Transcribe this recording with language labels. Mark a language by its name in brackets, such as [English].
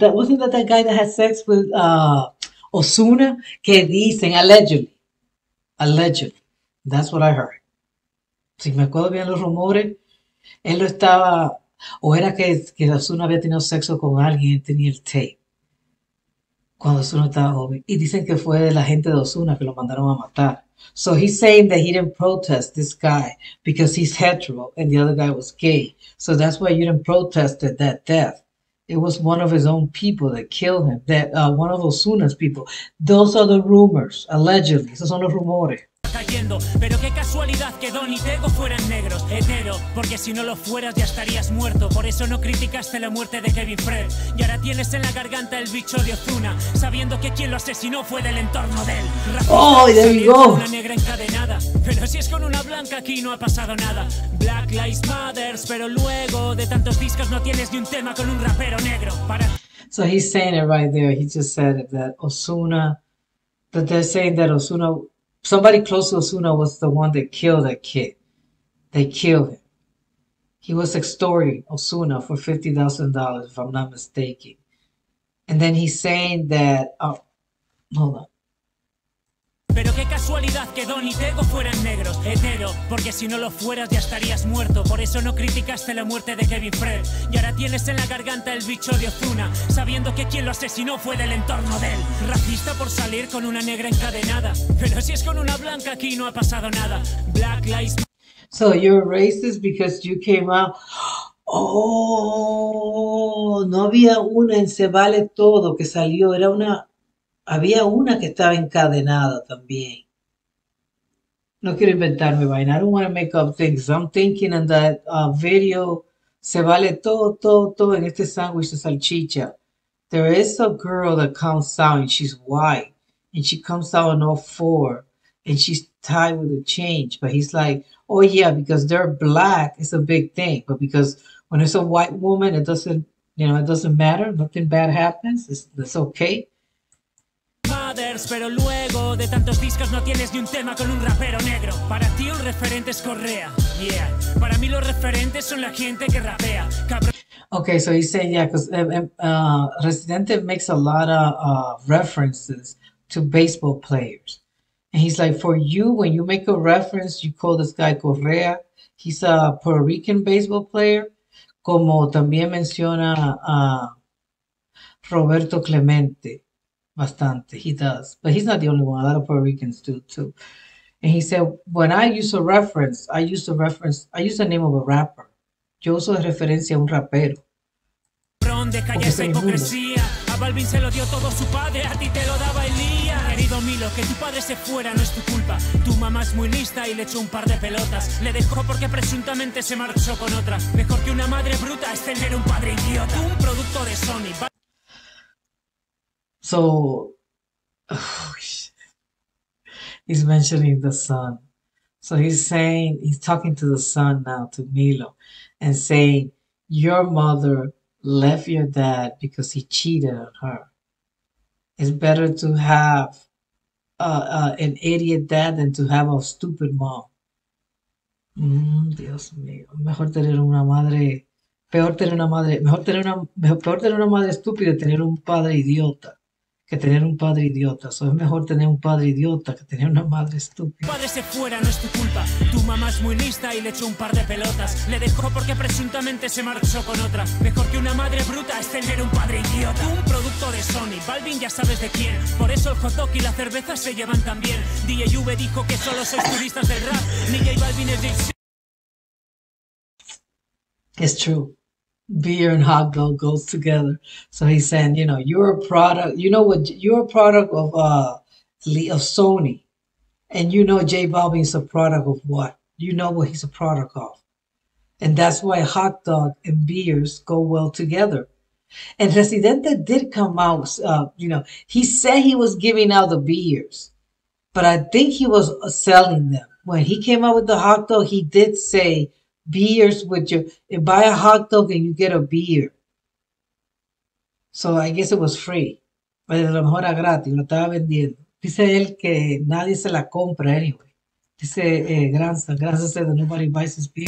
[English] Wasn't that guy that had sex with Ozuna? [Spanish] Que dicen, [English] allegedly. That's what I heard. [Spanish] Si me acuerdo bien los rumores, él lo estaba, o era que Ozuna había tenido sexo con alguien y tenía el tape cuando Ozuna estaba joven. Y dicen que fue de la gente de Ozuna que lo mandaron a matar. [English] So he's saying that he didn't protest this guy because he's hetero and the other guy was gay. So that's why you didn't protest that death. It was one of his own people that killed him, one of Ozuna's people. Those are the rumors, allegedly. [Spanish] Esos son los rumores. Cayendo, pero qué casualidad que Don y Tego fueran negros. Hetero, porque si no lo fueras ya estarías muerto. Por eso no criticaste la muerte de Kevin Fred. Y ahora tienes en la garganta el bicho de Ozuna, sabiendo que quien lo asesinó fue del entorno de él. [English] Oh, there you go. [Spanish] Una negra encadenada, pero si es con una blanca aquí no ha pasado nada. [English] Black Lives Matter, [Spanish] pero luego de tantos discos no tienes ni un tema con un rapero negro. [English] So he's saying it right there. He just said it, that Ozuna, that they're saying that Ozuna, somebody close to Ozuna was the one that killed that kid. They killed him. He was extorting Ozuna for $50,000, if I'm not mistaken. And then he's saying that, hold on. [Spanish] Pero qué casualidad que Don y Tego fueran negros. Hetero, porque si no lo fueras ya estarías muerto. Por eso no criticaste la muerte de Kevin Fred. Y ahora tienes en la garganta el bicho de Ozuna, sabiendo que quien lo asesinó fue del entorno de él. Racista por salir con una negra encadenada, pero si es con una blanca aquí no ha pasado nada. [English] Black Lives Matter. So you're racist because you came out. [Spanish] Oh, no había una en Se Vale Todo que salió. Había una que estaba encadenada también. No quiero inventarme vaina. [English] I don't want to make up things. I'm thinking in that video, Se Vale Todo [Spanish] en este sándwich de salchicha. [English] There is a girl that comes out and she's white. And she comes out on all four. And she's tied with a chain. But he's like, oh yeah, because they're black, it's a big thing. But because when it's a white woman, it doesn't matter. Nothing bad happens. It's okay. [Spanish] Pero luego de tantos discos no tienes ni un tema con un rapero negro. Para ti un referente es Correa, yeah. Para mí los referentes son la gente que rapea. [English] Okay, so he's saying, yeah, because Residente makes a lot of references to baseball players. And he's like, for you, when you make a reference, you call this guy Correa. He's a Puerto Rican baseball player. [Spanish] Como también menciona a Roberto Clemente. [English] Bastante, he does. But he's not the only one. A lot of Puerto Ricans do too. And he said, when I use a reference, I use the name of a rapper. [Spanish] Yo uso de referencia a un rapero. Deja ya esa hipocresía. A Balvin se lo dio todo su padre, a ti te lo daba Elías. Querido Milo, que tu padre se fuera no es tu culpa. Tu mamá es muy lista y le echó un par de pelotas. Le dejó porque presuntamente se marchó con otra. Mejor que una madre bruta es tener un padre idiota. Un producto de Sony. [English] So, he's mentioning the son. So he's talking to the son now, to Milo, and saying, your mother left your dad because he cheated on her. It's better to have an idiot dad than to have a stupid mom. [Spanish] Dios mío, mejor tener una madre, peor tener una madre, peor tener una madre estúpida y tener un padre idiota que tener un padre idiota. So, es mejor tener un padre idiota que tener una madre estúpida. Tu padre se fuera, no es tu culpa. Tu mamá es muy lista y le echó un par de pelotas. Le dejó porque presuntamente se marchó con otra. Mejor que una madre bruta es tener un padre idiota. Un producto de Sony, Balvin ya sabes de quién. Por eso el hot dog y la cerveza se llevan tan bien. DJ V dijo que solo sois turistas del rap. Ni J Balvin es DJ. [English] It's true. Beer and hot dog goes together. So he's saying, you know, you're a product. You know what? You're a product of Sony, and you know JBalvin's a product of what? You know what he's a product of, and that's why hot dog and beers go well together. And Residente did come out. You know, he said he was giving out the beers, but I think he was selling them. When he came out with the hot dog, he did say beers with your, buy a hot dog and you get a beer. So I guess it was free. [Spanish] Pero a lo mejor era gratis, lo estaba vendiendo. Dice él que nadie se la compra anyway. [English] Dice Granza said that nobody buys his beer.